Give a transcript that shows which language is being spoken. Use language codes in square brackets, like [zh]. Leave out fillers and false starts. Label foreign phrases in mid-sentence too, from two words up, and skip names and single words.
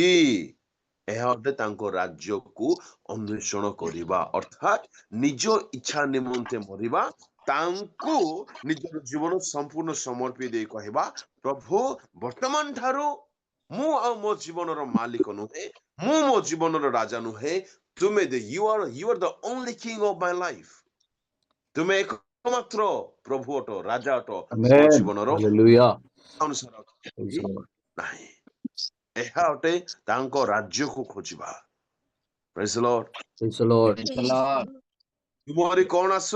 [or] ଏହା ଅଟେ ତାଙ୍କ ରାଜ୍ୟକୁ ଅନ୍ୱେଷଣ କରିବା, ଅର୍ଥାତ୍ ନିଜ ଇଚ୍ଛା ନିମନ୍ତେ ମରିବା, ତାଙ୍କୁ ନିଜର ଜୀବନ ସମ୍ପୂର୍ଣ୍ଣ ସମର୍ପି ଦେଇ କହିବା, ପ୍ରଭୁ ବର୍ତ୍ତମାନ ଠାରୁ ମୁଁ ଆଉ ମୋ ଜୀବନର ମାଲିକ ନୁହେଁ, ମୁଁ ମୋ ଜୀବନର ରାଜା ନୁହେଁ, ତୁମେ [en] you are the only king of my life. [or] ତୁମେ ଏକମାତ୍ର ପ୍ରଭୁ ଅଟ, ରାଜା ଅଟ ମୋ [en] Amen. [or] ଜୀବନର [en] Hallelujah. [or] ଅନୁସାର [en] Praise the Lord. [or] ନାହିଁ। ଏହା ଅଟେ ତାଙ୍କ ରାଜ୍ୟକୁ ଖୋଜିବା। [en] Praise the Lord. Praise the Lord. [or] ତୁମରି କଣ ଆସୁ?